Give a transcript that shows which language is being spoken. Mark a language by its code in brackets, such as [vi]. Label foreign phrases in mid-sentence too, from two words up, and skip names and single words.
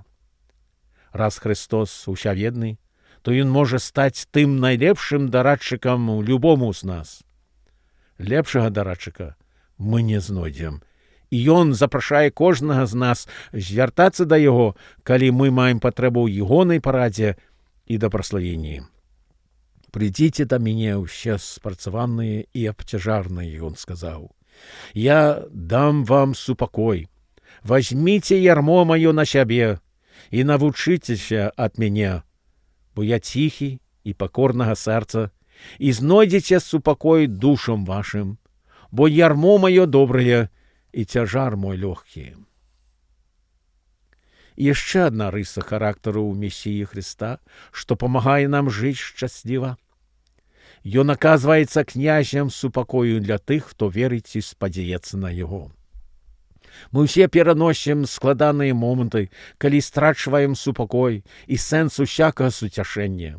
[be] Раз Христос усяведны, то Ён можа стаць тым найлепшым дарадчыкам любому з нас. Лепшага дарадчыка мы не знойдзем, і Ён запрашае кожнага з нас звяртацца да Яго, калі мы маем патрэбу ў ягонай парадзе і добраславенні. [ru] «Придите до меня все спрацаванные и обтяжарные», — Он сказал. «Я дам вам супокой. Возьмите ярмо мое на себе и навучитеся от меня, бо я тихий и покорного сердца, и знойдете супокой душам вашим, бо ярмо мое доброе и тяжар мой легкий». [be] І яшчэ адна рыса характару ў Месіі Христа, што памагае нам жыць шчасліва. Ён аказваецца князем супакою для тых, хто верыць і спадзяецца на Яго. Мы ўсе пераносім складаныя моманты, калі страчваем супакой і сэнс усякага суцяшэння.